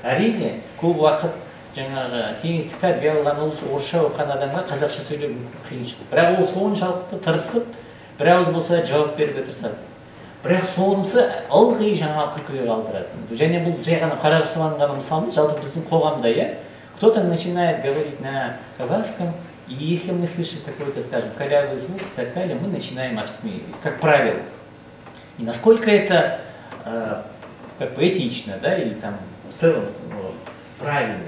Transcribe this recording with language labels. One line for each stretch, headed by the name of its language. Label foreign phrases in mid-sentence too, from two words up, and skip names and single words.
Kazakh: Әрине, көп уақыт жаңағы кеңестік тәрбие алған орысша оқыған адамға қазақша сөйлеу қиыншылық. Бірақ ол соншалықты тырысып, бір ауыз болса жауап беруге тырысады. Бірақ сонысы ылғи жаңа күлкіге қалдыратын. Және бұл жай ғана Қарағұсованың ғана мысалымыз, жалпы біздің қоғамда,
Russian: кто-то начинает говорить на казахском, и если мы слышим какой-то, скажем, корявый звук и так далее, мы начинаем обсмеивать, как правило. И насколько это как бы этично, да, или там в целом правильно.